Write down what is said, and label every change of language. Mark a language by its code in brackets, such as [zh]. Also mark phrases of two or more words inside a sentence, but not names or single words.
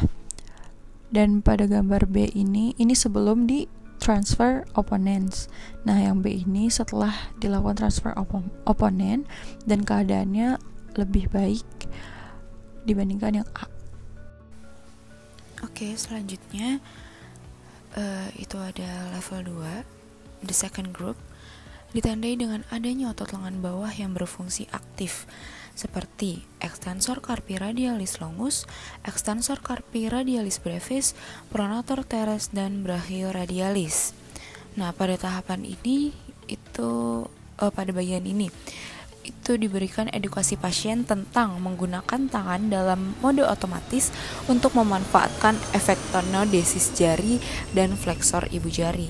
[id] Dan pada gambar B ini sebelum di transfer opponents. Nah, yang B ini setelah dilakukan transfer opponent dan keadaannya lebih baik dibandingkan yang A. Oke, selanjutnya itu ada level 2, [en] the second group, [id] ditandai dengan adanya otot lengan bawah yang berfungsi aktif seperti [la] extensor carpi radialis longus, extensor carpi radialis brevis, pronator teres, [id] dan brachioradialis. Nah, pada tahapan ini pada bagian ini itu diberikan edukasi pasien tentang menggunakan tangan dalam mode otomatis untuk memanfaatkan efek tenodesis jari dan fleksor ibu jari.